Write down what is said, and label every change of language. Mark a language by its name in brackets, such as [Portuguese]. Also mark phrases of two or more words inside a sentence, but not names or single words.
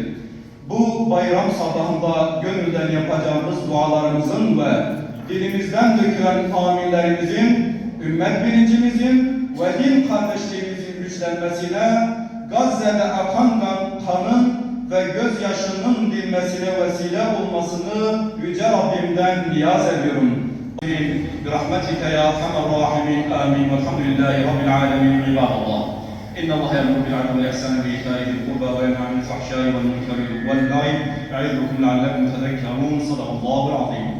[Turkish] Bu bayram sabahında gönülden yapacağımız dualarımızın ve dilimizden dökülen aminlerimizin, ümmet bilincimizin ve din kardeşliğimizin güçlenmesine, Gazze'de akan kanın ve gözyaşının dinmesine vesile olmasını Yüce Rabbimden niyaz ediyorum. [Arabic] برحمتك يا ارحم الراحمين امين والحمد لله رب العالمين عباد الله ان الله يامر بالعدل والاحسان وايتاء ذي القربى وينهى عن الفحشاء والمنكر والبغي يعظكم لعلكم تذكرون صدق الله العظيم.